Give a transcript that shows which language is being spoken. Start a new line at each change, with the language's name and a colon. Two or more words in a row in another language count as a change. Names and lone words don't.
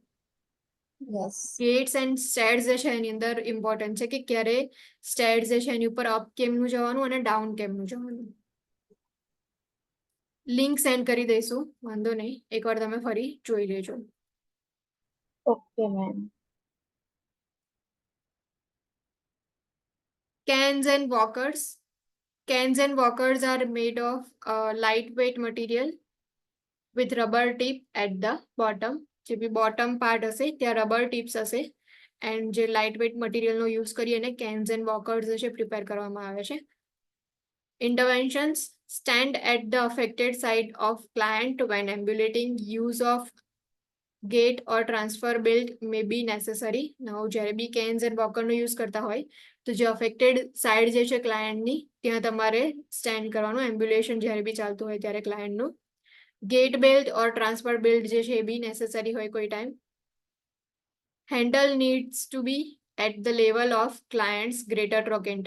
English: gates and stairs
Gujarati: જે છે એની અંદર ઇમ્પોર્ટન્ટ છે કે ક્યારે સ્ટેર્સ જે છે એની ઉપર અપ કેમનું જવાનું અને ડાઉન કેમનું જવાનું.
English: link send
Gujarati: કરી દઈશું, વાંધો નહીં, એકવાર તમે ફરી જોઈ લેજો.
English: okay ma'am. Cans and walkers. Cans and walkers are made of lightweight material with rubber tip at the bottom.
Gujarati: જે બી
English: bottom part
Gujarati: હશે ત્યાં
English: rubber tips
Gujarati: હશે, એન્ડ જે
English: lightweight materialનો
Gujarati: યુઝ કરી અને
English: cans and walkers
Gujarati: જે છે પ્રિપેર કરવામાં આવે છે.
English: Interventions: stand at the affected side of client when ambulating. Use of gate or transfer belt may be necessary.
Gujarati: Now જ્યારે બી
English: cans and walkerનો
Gujarati: યુઝ કરતા હોય તો જે
English: affected side
Gujarati: જે છે ક્લાયન્ટની ત્યાં તમારે સ્ટેન્ડ કરવાનું, એમ્બ્યુલેશન જ્યારે બી ચાલતું હોય ત્યારે ક્લાયન્ટનું.
English: gait belt or transfer belt
Gujarati: જે છે એ બી નેસેસરી હોય કોઈ ટાઈમ.
English: handle needs to be at the level of client's greater trochanter.